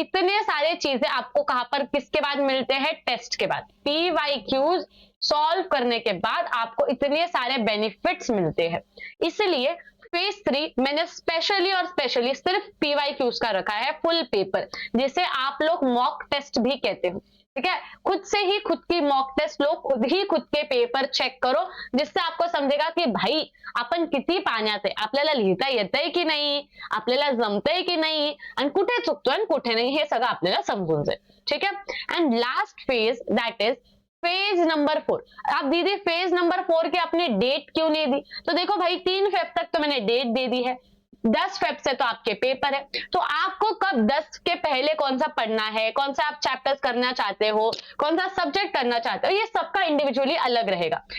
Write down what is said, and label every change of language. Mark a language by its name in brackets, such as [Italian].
[Hindi] इतने सारे चीजें आपको कहां पर किसके बाद मिलते हैं, टेस्ट के बाद। पीवाईक्यूज सॉल्व करने के बाद आपको इतने सारे बेनिफिट्स मिलते हैं। इसलिए फेज 3 मैंने स्पेशली सिर्फ पीवाईक्यूज का रखा है फुल पेपर, जिसे आप लोग मॉक टेस्ट भी कहते हो, ठीक है। खुद से ही खुद की मॉक टेस्ट लो, खुद ही खुद के पेपर चेक करो, [Marathi] जिससे आपको समजेगा की भाई आपण किती पाण्यात आहे, आपल्याला लिहिता येतंय की नाही, आपल्याला जमतंय की नाही, आणि कुठे चुकतोय आणि कुठे नाही, हे सगळं आपल्याला समजून जाईल, ठीक है। [English] And last phase that is phase number 4। [Hindi] आप दीदी फेज नंबर 4 की अपनी डेट क्यों नहीं दी, तो देखो भाई 3 फेब तक तो मैंने डेट दे दी है, 10 फेब से तो आपके पेपर है। तो आपको कब 10 के पहले कौन सा पढ़ना है, कौन सा आप चैप्टर्स करना चाहते हो, कौन सा सब्जेक्ट करना चाहते हो, ये सबका इंडिविजुअली अलग रहेगा।